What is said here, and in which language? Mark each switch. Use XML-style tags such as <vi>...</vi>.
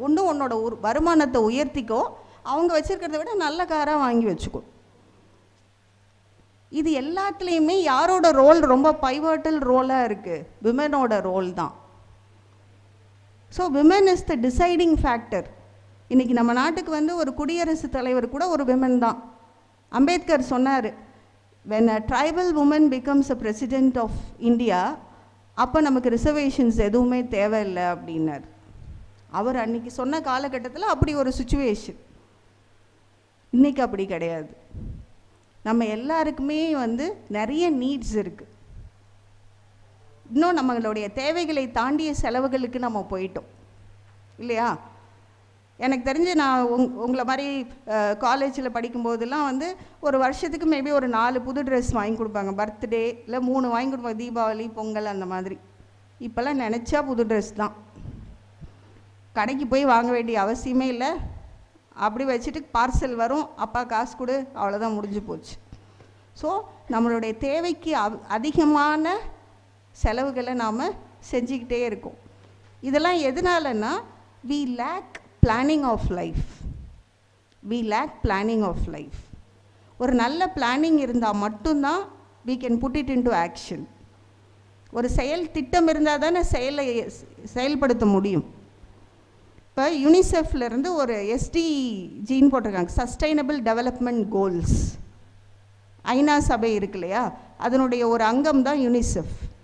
<ta>ஒன்றும் உன்னோட வருமானத்தை உயர்த்திக்கோ, அவங்க வச்சுருக்கிறத விட நல்ல காராக வாங்கி வச்சுக்கோ. இது எல்லாத்துலேயுமே யாரோட ரோல் ரொம்ப பைவர்டல் ரோலாக இருக்குது? விமனோட ரோல் தான்.</ta> <en>So women is the deciding factor.</en> <ta>இன்றைக்கி நம்ம நாட்டுக்கு வந்து ஒரு குடியரசுத் தலைவர் கூட ஒரு விமன் தான். அம்பேத்கர் சொன்னார்,</ta> <en>when a tribal woman becomes a president of India,</en> <ta>அப்போ நமக்கு ரிசர்வேஷன்ஸ் எதுவுமே தேவையில்லை அப்படின்னார். அவர் அன்றைக்கி சொன்ன காலகட்டத்தில் அப்படி ஒரு சுச்சுவேஷன். இன்றைக்கி அப்படி கிடையாது. நம்ம எல்லாருக்குமே வந்து நிறைய நீட்ஸ் இருக்குது. இன்னும் நம்மளுடைய தேவைகளை தாண்டிய செலவுகளுக்கு நம்ம போயிட்டோம் இல்லையா? எனக்கு தெரிஞ்சு நான் உங்களை மாதிரி காலேஜில் படிக்கும்போதெல்லாம் வந்து ஒரு வருஷத்துக்கு மேபி ஒரு 4 புது ட்ரெஸ் வாங்கி கொடுப்பாங்க. பர்த்டே இல்லை 3 வாங்கி கொடுப்பாங்க, தீபாவளி, பொங்கல் அந்த மாதிரி. இப்போல்லாம் நினச்சா புது ட்ரெஸ் தான், கடைக்கு போய் வாங்க வேண்டிய அவசியமே இல்லை. அப்படி வச்சுட்டு பார்சல் வரும், அப்பா காசு கொடு, அவ்வளோதான், முடிஞ்சு போச்சு. ஸோ நம்மளுடைய தேவைக்கு அதிகமான செலவுகளை நாம் செஞ்சுக்கிட்டே இருக்கோம். இதெல்லாம் எதனாலன்னா</ta> <en>we lack planning of life. we lack planning of life.</en> <ta>ஒரு நல்ல பிளானிங் இருந்தால் மட்டும்தான்</ta> <en>we can put it into action.</en> <ta>ஒரு செயல் திட்டம் இருந்தால் தானே செயல்படுத்த முடியும். இப்போ யூனிசெஃப்லேருந்து ஒரு SDGன்னு போட்டிருக்காங்க, சஸ்டைனபிள் டெவலப்மெண்ட் கோல்ஸ். ஐநா சபை இருக்கு இல்லையா, அதனுடைய ஒரு அங்கம் தான் யூனிசெஃப்.</ta>